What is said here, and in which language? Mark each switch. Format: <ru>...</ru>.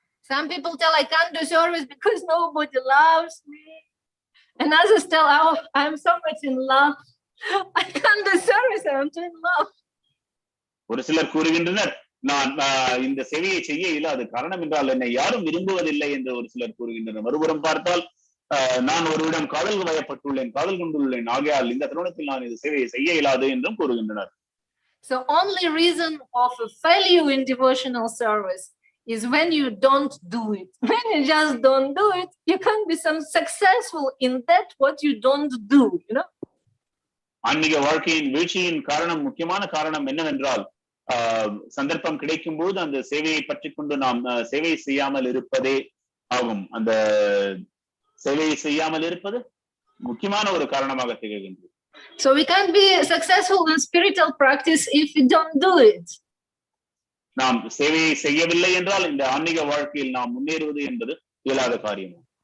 <en>Some people tell, I can't do service because nobody loves me. And others tell, oh, I'm so much in love, I can't do service, I'm too in love.</en> <ta>ஒரு சிலர் கூறுகின்றனர், நான் இந்த சேவையை செய்ய இயலாது, காரணம் என்றால் என்னை யாரும் விரும்புவதில்லை என்று ஒரு சிலர் கூறுகின்றனர். மறுபுறம் பார்த்தால் நான் ஒருவிடம் காதல் வயப்பட்டுள்ளேன், காதல் கொண்டுள்ளேன், ஆகையால் இந்த தருணத்தில் நான் இந்த சேவையை செய்ய இயலாது என்றும் கூறுகின்றனர்.</ta> <en>So only reason of a failure in devotional service is when you don't do it. When you just don't do it, you can't be some successful in that what you don't do, you know.</en> <ta>ஆன்மீக வாழ்க்கையின் வீழ்ச்சியின் காரணம், முக்கியமான காரணம் என்னவென்றால் சந்தர்ப்பம் கிடைக்கும் பொழுது அந்த சேவையை பற்றி கொண்டு நாம் சேவை செய்யாமல் இருப்பதே ஆகும். அந்த சேவையை செய்யாமல் இருப்பது முக்கியமான ஒரு காரணமாக திகழ்கின்றது.</ta> <en>So we can't be successful in spiritual practice if we don't do it.</en> <ta>நாம் சேவையை செய்யவில்லை என்றால் இந்த ஆன்மீக வாழ்க்கையில் நாம் முன்னேறுவது என்பது இயலாத காரியம்.</ta>